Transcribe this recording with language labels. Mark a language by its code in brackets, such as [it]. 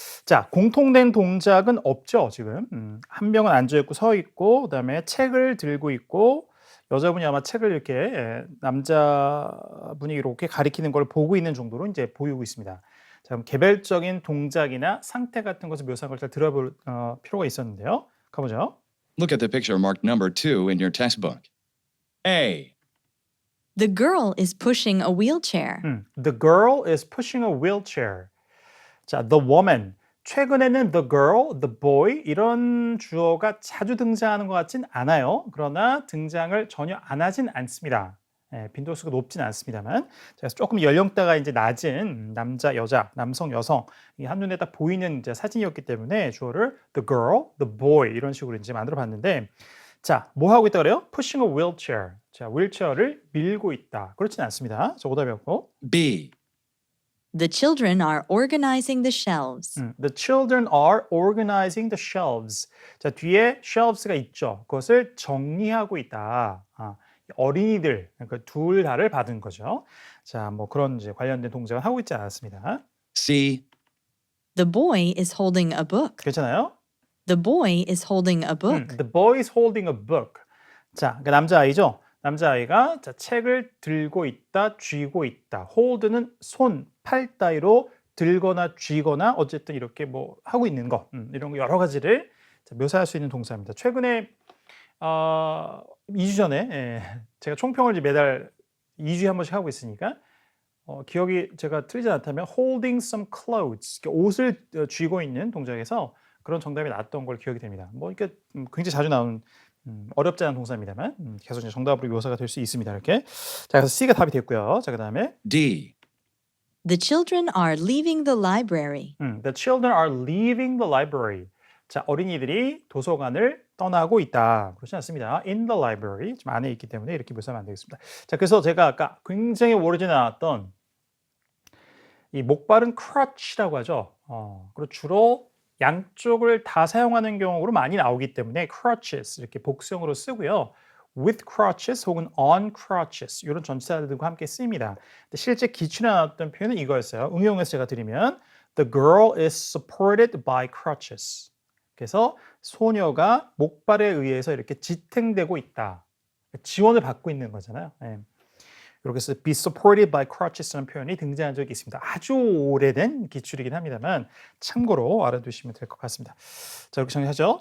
[ko] 자, 공통된 동작은 없죠, 지금. 한 명은 앉아있고 서있고, 그 다음에 책을 들고 있고, 여자분이 아마 책을 이렇게 남자분이 이렇게 가리키는 걸 보고 있는 정도로 이제 보이고 있습니다. 자, 그럼 개별적인 동작이나 상태 같은 것을 묘사한 걸 잘 들어볼 필요가 있었는데요. 가보죠. [en] Look at the picture marked number 2 in your textbook. A. The girl is pushing a wheelchair. The girl is pushing a wheelchair. 자, the woman. [ko] 최근에는 the girl, the boy 이런 주어가 자주 등장하는 것 같진 않아요. 그러나 등장을 전혀 안 하진 않습니다. 빈도수가 높진 않습니다만. 그래서 조금 연령대가 이제 낮은 남자, 여자, 남성, 여성 이 한눈에 딱 보이는 이제 사진이었기 때문에 주어를 the girl, the boy 이런 식으로 이제 만들어 봤는데 자, 뭐 하고 있다 그래요? [en] Pushing a wheelchair. [ko] 자, 휠체어를 밀고 있다. 그렇진 않습니다. 저 오답이었고. [en] B. The children are organizing the shelves. The children are organizing the shelves. [ko] 자, 뒤에 shelves가 있죠. 그것을 정리하고 있다. 어린이들, 그러니까 둘 다를 받은 거죠. 자, 뭐 그런 이제 관련된 동작은 하고 있지 않았습니다. [en] C. The boy is holding a book. [ko] 괜찮아요? [en] The boy is holding a book. The boy is holding a book. [ko] 자, 그러니까 남자아이죠. 남자아이가 자, 책을 들고 있다, 쥐고 있다. hold는 손, 팔 따위로 들거나 쥐거나 어쨌든 이렇게 뭐 하고 있는 거 이런 거 여러 가지를 자, 묘사할 수 있는 동사입니다. 최근에 2주 전에 제가 총평을 이제 매달 2주에 한 번씩 하고 있으니까 기억이 제가 틀리지 않다면 [en] holding some clothes [ko] 옷을 쥐고 있는 동작에서 그런 정답이 나왔던 걸 기억이 됩니다. 뭐 이렇게 굉장히 자주 나오는 어렵지 않은 동사입니다만 계속 이제 정답으로 묘사가 될 수 있습니다. 이렇게 자 그래서 C가 답이 됐고요. 자 그다음에 [en] D. The children are leaving the library. The children are leaving the library. [ko] 자 어린이들이 도서관을 떠나고 있다. 그렇지 않습니다. [en] In the library [ko] 지금 안에 있기 때문에 이렇게 묘사하면 안 되겠습니다. 자 그래서 제가 아까 굉장히 오래전에 나왔던 이 목발은 crutch라고 하죠. 그리고 주로 양쪽을 다 사용하는 경우로 많이 나오기 때문에 crutches 이렇게 복수형으로 쓰고요. [en] with crutches [ko] 혹은 [en] on crutches [ko] 이런 전치사들과 함께 쓰입니다. 근데 실제 기출에 나왔던 표현은 이거였어요. 응용해서 제가 드리면 [en] the girl is supported by crutches. [ko] 그래서 소녀가 목발에 의해서 이렇게 지탱되고 있다. 지원을 받고 있는 거잖아요. 이렇게 해서 [en] be supported by crutches [ko] 라는 표현이 등장한 적이 있습니다. 아주 오래된 기출이긴 합니다만 참고로 알아두시면 될 것 같습니다. 자 이렇게 정리하죠.